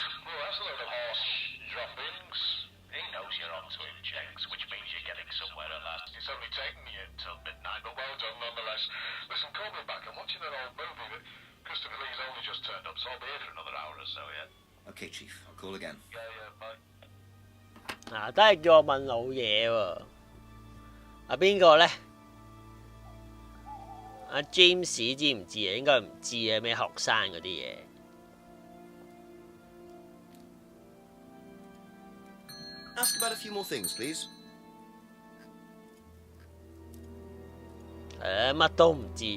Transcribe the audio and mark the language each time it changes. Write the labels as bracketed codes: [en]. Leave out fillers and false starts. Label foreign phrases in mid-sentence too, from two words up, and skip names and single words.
[en] Well, that's a load of horse droppings. He knows you're onto him, Jenks, which means you're getting somewhere at last. It's only taken you until midnight, but well done nonetheless. Listen, call me back. I'm watching an old movie that Christopher Lee's only just turned up, so I'll be here for another hour or so, yeah? Okay, Chief. I'll call again. Yeah, bye. [yue] 都係叫我問老嘢喎。邊個呢？阿 James 知唔知啊？應該唔知啊，咩學生嗰啲嘢。 [en] Ask about a few more things, please. [yue] 乜都唔知。